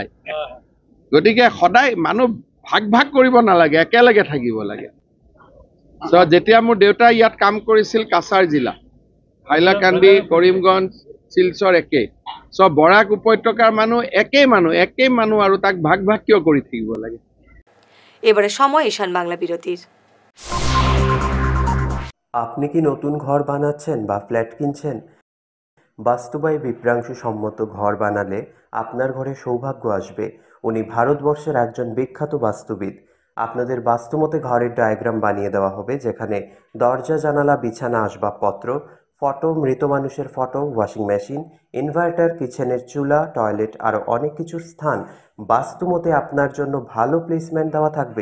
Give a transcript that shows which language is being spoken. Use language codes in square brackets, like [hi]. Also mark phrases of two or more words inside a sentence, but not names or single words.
[as] গতিকে সদায় মানুহ ভাগ ভাগ কৰিব নালাগে, একেলগে থাকিব লাগে। যেতিয়া মোৰ দেউতা ইয়াত কাম কৰিছিল কাছাৰ জিলা, হাইলাকান্দি, কৰিমগঞ্জ, শিলচৰ একে। বৰাক উপত্যকাৰ মানুহ একেই মানুহ আৰু তাক ভাগ ভাগ কিয় কৰি থাকিব লাগে? [bn] এবারে সময় ঈশান বাংলা বিরতির। আপনি কি নতুন ঘর বানাচ্ছেন বা ফ্ল্যাট কিনছেন? বাস্তবায়ী বিপ্রাংশু সম্মত ঘর বানালে আপনার ঘরে সৌভাগ্য আসবে। উনি ভারতবর্ষের একজন বিখ্যাত বাস্তুবিদ। আপনাদের বাস্তুমতে ঘরের ডায়াগ্রাম বানিয়ে দেওয়া হবে, যেখানে দরজা, জানালা, বিছানা, আসবাবপত্র, ফটো, মৃত মানুষের ফটো, [en] washing machine, [bn] ইনভার্টার, কিচেনের চুলা, টয়লেট আরও অনেক কিছুর স্থান বাস্তুমতে আপনার জন্য ভালো প্লেসমেন্ট দেওয়া থাকবে।